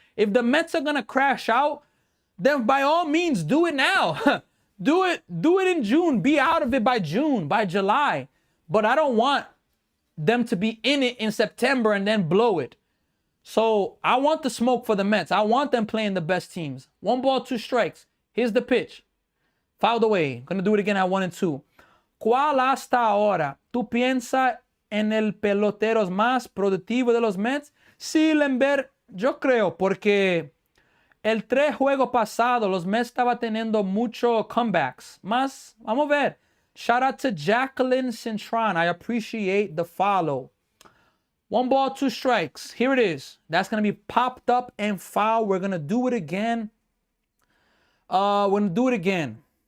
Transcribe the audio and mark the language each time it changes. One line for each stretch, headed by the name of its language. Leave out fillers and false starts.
English: If the Mets are going to crash out, then by all means, do it now. Do it in June. Be out of it by June, by July. But I don't want them to be in it in September and then blow it. So I want the smoke for the Mets. I want them playing the best teams. 1 ball, 2 strikes. Here's the pitch. Fouled away. Gonna do it again at 1-2.
Spanish: ¿Cuál hasta ahora tú piensas en el peloteros más productivo de los Mets? Sí, Lember, yo creo, porque El 3 juegos pasado, los Mets estaba teniendo mucho comebacks. Más, vamos a ver.
English: Shout out to
Spanish: Jacqueline Cintron.
English: I appreciate the follow. 1 ball, 2 strikes. Here it is. That's going to be popped up and foul. We're going to do it again. We're going to do it again.